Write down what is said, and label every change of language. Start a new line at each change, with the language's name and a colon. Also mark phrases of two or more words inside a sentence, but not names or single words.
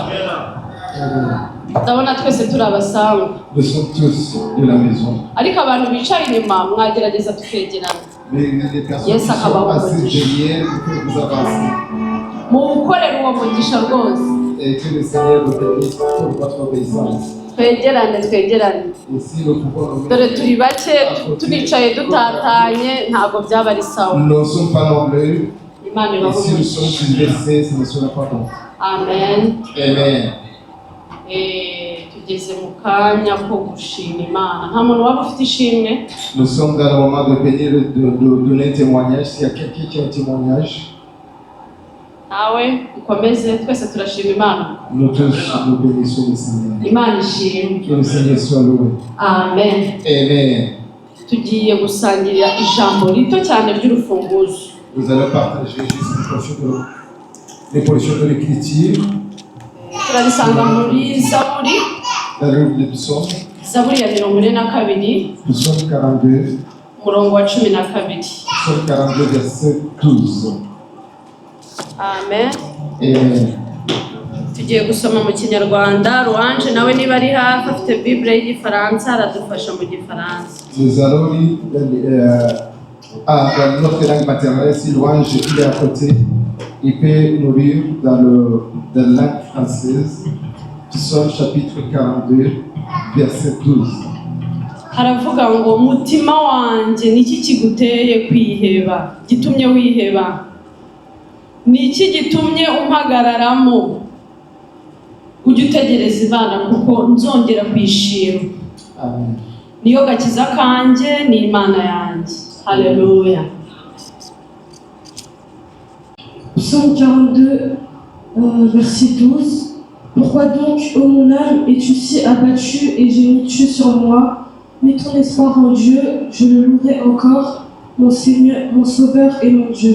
Kinyarwanda: Ndabona twese turi abasanga.
French: Nous sommes tous de la maison.
Kinyarwanda: Ariko abantu bicaye inyuma mwagerageza tukegerana.
French: Mais les personnes qui sont assises derrière, il faut vous avancer.
Kinyarwanda: Mukorere uwo mugisha rwose.
French: Et que le Seigneur vous bénisse pour votre obéissance.
Kinyarwanda: Twegerane. Dore turi bake turicaye dutatanye ntabwo byaba ari sawa.
French: Nous ne sommes pas nombreux. Et si nous sommes dispersés, ce ne sera pas bon. Amen. Amen.
Kinyarwanda: Tugeze mu kanya ko gushima Imana. Nta muntu waba ufite ishimwe.
French: Nous sommes dans le moment de bénir, de donner un témoignage. S'il y a quelqu'un qui a un témoignage,
Kinyarwanda: nawe ukomeze twese turashima Imana.
French: Nous tous nous bénissons le Seigneur.
Kinyarwanda: Imana ishimwe.
French: Que le Seigneur soit loué. Amen. Amen.
Kinyarwanda: Tugiye gusangirira ijambo rito cyane ry'urufunguzo.
French: Nous allons partager juste les portions de l'écriture.
Kinyarwanda: turabisanga muri Zaburi.
French: Dans le livre des psaumes.
Kinyarwanda: Zaburi ya 42.
French: Psaume 42.
Kinyarwanda: Umurongo wa 12.
French: Psaume 42 verset 12. Amen. Amen.
Kinyarwanda: Tugiye gusoma mu Kinyarwanda. Louange nawe niba ari hafi afite Bible y'Igifaransa aradufasha mu Gifaransa.
French: Nous allons lire dans notre langue maternelle. Si Louange il est à côté, il peut nous lire dans la langue française. Psaume chapitre 42 verset 12.
Kinyarwanda: Haravuga ngo mutima wanjye niki kiguteye kwiheba, gitumye wiheba, niki gitumye umpagararamo, ujye utegereza Imana kuko nzongera kwishima. Amen. Niyo gakiza kanjye ni Imana yanjye. Haleluya.
French: Psaume 42 verset 12. Pourquoi donc, ô mon âme, es-tu si abattue et gémis-tu sur moi? Mets ton espoir en Dieu, je le louerai encore, mon Seigneur, mon Sauveur et mon Dieu.